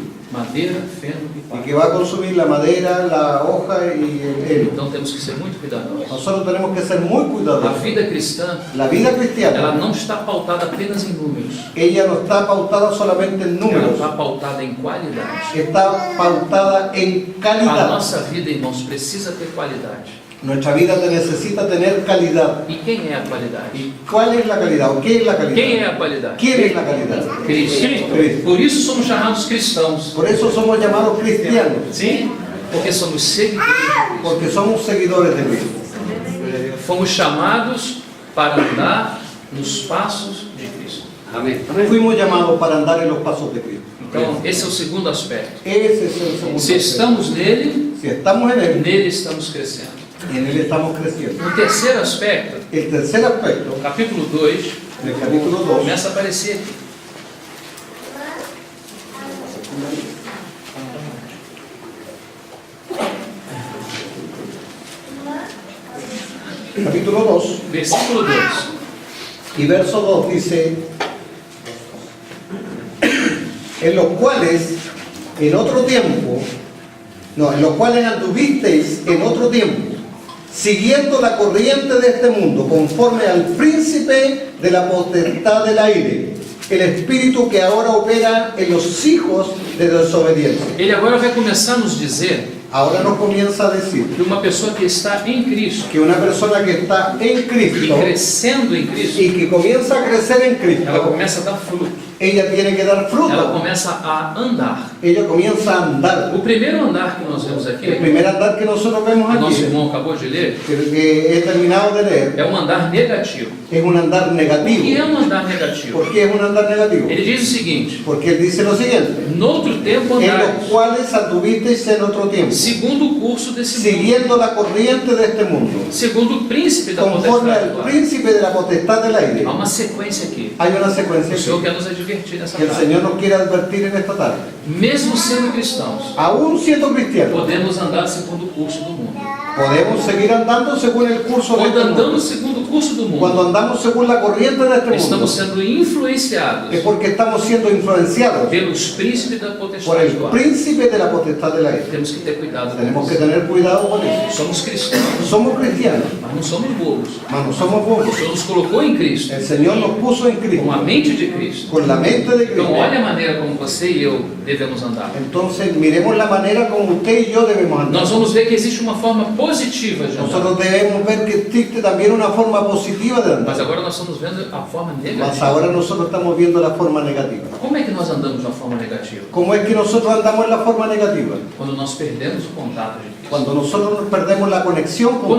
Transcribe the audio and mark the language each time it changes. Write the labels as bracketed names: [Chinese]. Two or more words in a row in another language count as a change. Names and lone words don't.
[Portuguese] madeira, feno e [Spanish] y [Portuguese] pá. [Spanish] que va a consumir la madera, la hoja y el heno. [Portuguese] Então temos que ser muito cuidadosos. [Spanish] Nosotros tenemos que ser muy [Portuguese] A [Spanish] cuidadosos. [Portuguese] vida cristã, [Spanish] La vida [Portuguese] ela [Spanish] cristiana, [Portuguese] não está pautada apenas em números. [Spanish] ella no está pautada solamente en [Portuguese] Ela [Spanish] números, [Portuguese] está pautada em qualidade. [Spanish] está pautada en [Portuguese] A [Spanish] calidad. [Portuguese] nossa vida, irmãos, precisa ter qualidade. [Spanish] Nuestra vida necesita tener calidad. [Portuguese] E quem é a qualidade? [Spanish] ¿Y cuál es la calidad? ¿O qué es la [Portuguese] Quem é [Spanish] calidad? [Portuguese] a qualidade? [Spanish] ¿Quién es la calidad? [Portuguese] Cristo. [Spanish] Cristo. [Portuguese] Por isso somos chamados cristãos. [Spanish] Por eso somos llamados cristianos, [Portuguese] Sim? Porque somos seguidores de Cristo. [Spanish] porque somos seguidores de Cristo. [Portuguese] Fomos chamados para andar nos passos de Cristo. [Spanish] Amén. Fuimos llamados para andar en los pasos de Cristo. [Portuguese] Então, esse é o segundo aspecto. [Spanish] Ese es el segundo [Portuguese] Se [Spanish] aspecto. [Portuguese] estamos nele, [Spanish] Si estamos en Él, [Portuguese] nele estamos crescendo. [Spanish] en Él estamos creciendo. [Portuguese] O terceiro aspecto, [Spanish] El tercer aspecto, [Portuguese] capítulo 2, [Spanish] en el capítulo 2, [Portuguese] começa a aparecer aqui. [Spanish] capítulo 2 [Portuguese] Versículo 2. [Spanish] y verso 2 dice, en los cuales en otro tiempo, no, en los cuales anduvisteis en otro tiempo, siguiendo la corriente de este mundo, conforme al príncipe de la potestad del aire, el espíritu que ahora opera en los hijos de desobediencia. [Portuguese] Ele agora vai começar a nos dizer [Spanish] Ahora nos comienza a decir [Portuguese] que uma pessoa que está em Cristo [Spanish] que una persona que está en [Portuguese] e [Spanish] Cristo [Portuguese] crescendo em Cristo, [Spanish] y que comienza a crecer en [Portuguese] ela [Spanish] Cristo, [Portuguese] começa a dar fruto, [Spanish] ella tiene que dar [Portuguese] ela [Spanish] fruto, [Portuguese] começa a andar. [Spanish] ella comienza a andar. [Portuguese] O primeiro andar que nós vemos aqui, [Spanish] El primer andar que nosotros vemos [Portuguese] que nosso [Spanish] aquí, [Portuguese] irmão acabou de ler, [Spanish] que he terminado de leer, [Portuguese] é um andar negativo. [Spanish] es un andar [Portuguese] O que é [Spanish] negativo. [Portuguese] um andar negativo? [Spanish] ¿Por qué es un andar negativo? [Portuguese] Ele diz o seguinte: [Spanish] Porque él dice lo siguiente, [Portuguese] noutro tempo [Spanish] en los [Portuguese] andares, [Spanish] cuales anduvisteis en otro tiempo, [Portuguese] segundo o curso desse mundo, [Spanish] siguiendo la corriente de este mundo, [Portuguese] segundo o príncipe da [Spanish] conforme [Portuguese] potestade [Spanish] al [Portuguese] do ar. [Spanish] príncipe de la potestad del aire. [Portuguese] Há uma sequência aqui. [Spanish] Hay una secuencia [Portuguese] O Senhor [Spanish] aquí [Portuguese] quer nos advertir nessa [Spanish] que el [Portuguese] tarde. [Spanish] Señor nos quiere advertir en esta tarde. [Portuguese] Mesmo sendo cristãos, [Spanish] Aún siendo cristianos, [Portuguese] podemos andar segundo o curso do mundo. [Spanish] podemos seguir andando según el curso de [Portuguese] Quando [Spanish] este mundo. [Portuguese] andamos segundo o curso do [Spanish] Cuando [Portuguese] mundo, [Spanish] andamos según la corriente de este mundo, [Portuguese] estamos sendo influenciados [Spanish] es porque estamos siendo influenciados [Portuguese] pelos príncipes da [Spanish] por [Portuguese] potestade [Spanish] el [Portuguese] do ar. [Spanish] príncipe de la potestad del aire. [Portuguese] Temos que ter cuidado com [Spanish] Tenemos que [Portuguese] isso. [Spanish] tener cuidado con eso. [Portuguese] Somos cristãos, [Spanish] Somos cristianos, [Portuguese] mas não somos bobos. [Spanish] mas no somos [Portuguese] O [Spanish] bobos. [Portuguese] Senhor nos colocou em Cristo, [Spanish] El Señor nos puso en [Portuguese] com [Spanish] Cristo, [Portuguese] a mente de Cristo. [Spanish] con la mente de [Portuguese] Então, [Spanish] Cristo. [Portuguese] olha a maneira como você e eu devemos andar. [Spanish] Entonces, miremos la manera como usted y yo debemos andar. [Portuguese] Nós vamos ver que existe uma forma positiva de andar, [Spanish] Nosotros debemos ver que existe también una forma positiva de [Portuguese] mas [Spanish] andar. [Portuguese] agora nós estamos vendo a forma [Spanish] Mas [Portuguese] negativa. [Spanish] ahora nosotros estamos viendo la forma negativa. [Portuguese] Como é que nós andamos de uma forma negativa? [Spanish] ¿Cómo es que nosotros andamos en la forma negativa? [Portuguese] Quando nós perdemos o contato de Cristo. [Spanish] Cuando nosotros perdemos la conexión con